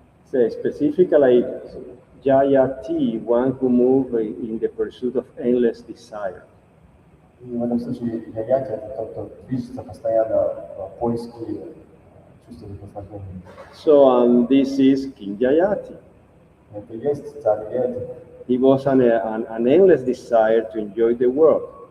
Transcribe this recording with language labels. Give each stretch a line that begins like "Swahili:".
English: So specifically, Yayati, one who moves in the pursuit of endless desire.
Russian: И в этом случае «яяти» — это тот, кто движется постоянно в поиске чувства наслаждения.
English: So this is King Yayati.
Russian: Это и есть царь «яяти».
English: He was an endless desire to enjoy the world.